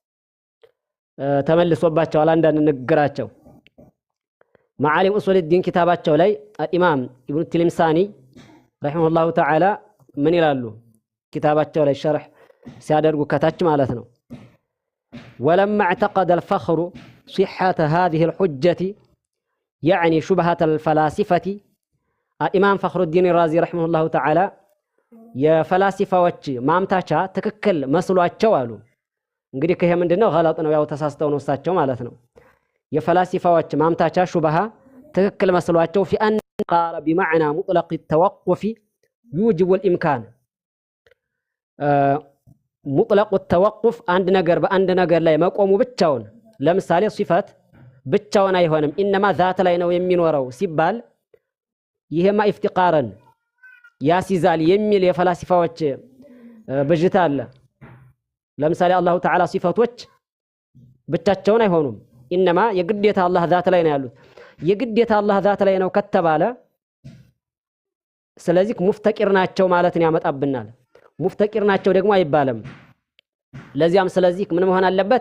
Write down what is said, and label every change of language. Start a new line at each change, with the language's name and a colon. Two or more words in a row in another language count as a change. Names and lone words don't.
Amharic: ተመልሶባቸዋል አንዳንድ ንግግራቸው። መዓሊም ኡሱል ዲን ኪታባቸው ላይ ኢማም ኢብኑ ትልምሳኒ
Arabic: رحمه الله تعالى
Amharic: ምን ይላሉ? ኪታባቸው ላይ ሸርሕ ሲያደርጉ ከታች ማለት ነው
Arabic: ولما اعتقد الفخر صحة هذه الحجة يعني شبهة الفلاسفة الإمام فخر الدين الرازي رحمه الله تعالى
Amharic: የፈላሲፋዎች ማምታቻ ትክክል መስሏቸው አሉ። እንግዲህ ከሄ ምንድነው ገለጥ ነው፣ ያው ተሳስተው ነው እሳቸው ማለት ነው። የፈላሲፋዎች ማምታቻ ሹብሃ ትክክል መስሏቸው
Arabic: في أن قال بمعنى مطلق التوقف يوجب الإمكان مطلق التوقف
Amharic: አንድ ነገር በአንድ ነገር ላይ መቆሙ ብቻውን ለምሳሌ ሲፋት ብቻውን አይሆንም ኢንማ ذات ላይ ነው የሚኖረው ሲባል ይሄማ ኢፍቲቃረን ያሲዛል የሚል የፈላሲፋዎች ብጅታ አለ። ለምሳሌ
Arabic: الله تعالى
Amharic: ሲፋቶች ብቻቸውን አይሆኑም። ኢነማ የግዴታ አላህ ذات ላይ ነው ያሉት። የግዴታ አላህ ذات ላይ ነው ከተባለ ስለዚህ ሙፍተቂር ናቸው ማለትን ያመጣብናል። ሙፍተቂር ናቸው ደግሞ አይባልም። ለዚያም ስለዚህ ምን መሆን አለበት?